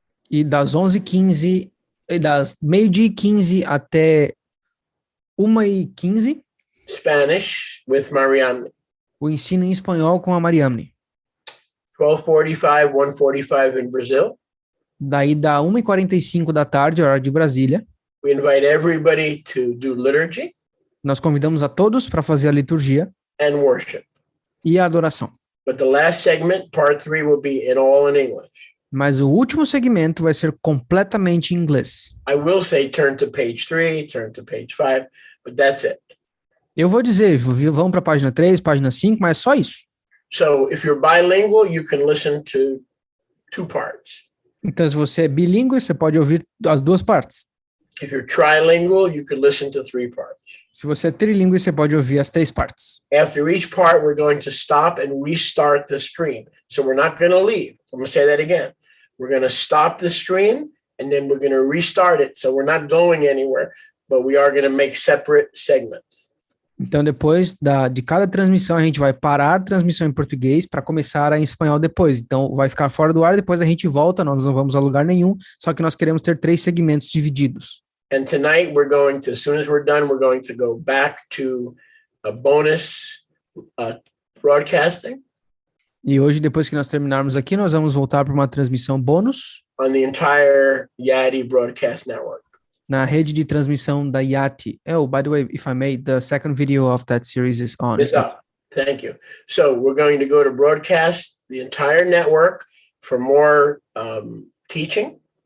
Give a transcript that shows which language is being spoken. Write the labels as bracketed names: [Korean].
[Portuguese] E das 11h15, das meio-dia e 15 até 1h15. [English] Spanish with Mariamne. [Portuguese] O ensino em espanhol com a Mariamne. [English] 12:45, 1:45 in Brazil. [Portuguese] Daí da 1h45 da tarde, horário de Brasília. [English] We invite everybody to do liturgy. [Portuguese] Nós convidamos a todos para fazer a liturgia. [English] And worship. [Portuguese] E a adoração. [English] But the last segment, part 3, will be all in English. [Portuguese] Mas o último segmento vai ser completamente em inglês. [English] I will say turn to page 3, turn to page 5, but that's it. [Portuguese] Eu vou dizer, vamos para a página 3, página 5, mas só isso. [English] So if you're bilingual, you can listen to 2 parts. [Portuguese] Então, se você é bilíngue, você pode ouvir as 2 partes. [English] If you're trilingual, you can listen to 3 parts. [Portuguese] Se você é trilíngue, você pode ouvir as 3 partes. [English] After each part, we're going to stop and restart the stream. So we're not going to leave. I'm going to say that again. We're going to stop the stream and then we're going to restart it. So we're not going anywhere, but we are going to make separate segments. [Portuguese] Então, depois de cada transmissão, a gente vai parar a transmissão em português para começar em espanhol depois. Então, vai ficar fora do ar, depois a gente volta, nós não vamos a lugar nenhum, só que nós queremos ter 3 segmentos divididos. [English] And tonight we're going to, as soon as we're done, we're going to go back to a bonus broadcasting. [Portuguese] E hoje, depois que nós terminarmos aqui, nós vamos voltar para uma transmissão bônus [English] on the entire Yadi Broadcast Network. [Portuguese] Na rede de transmissão da Yati. [English] Oh, by the way, if I may, the second video of that series is on. It's up. Thank you. So we're going to go to broadcast the entire network for more teaching.